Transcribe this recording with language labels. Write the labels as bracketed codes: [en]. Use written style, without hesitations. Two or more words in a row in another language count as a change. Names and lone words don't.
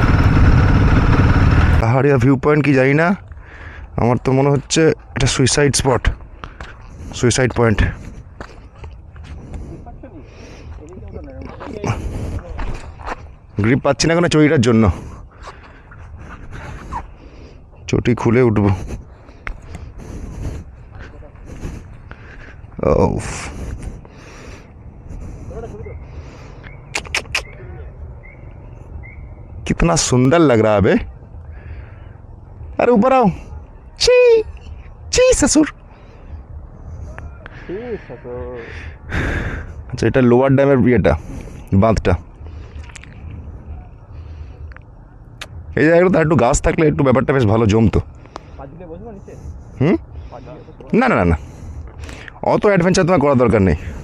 [bn] পাহাড়িয়া [en] view point [bn] কি জানি না, আমার তো মনে হচ্ছে এটা [en] suicide spot, suicide point. [bn] গ্রিপ পাচ্ছি না কেন চটিটার জন্য, চটি খুলে উঠবো। [hi] कितना सुंदर लग रहा है बे। अरे ऊपर आओ। ची ची ससुर। [bn] আচ্ছা, এটা [en] lower dam's [bn] ইয়েটা, বাঁধটা। এই জায়গাটা একটু গাছ থাকলে একটু ব্যাপারটা বেশ ভালো জমতো। না না না না, অত অ্যাডভেঞ্চার তোমার করার দরকার নেই।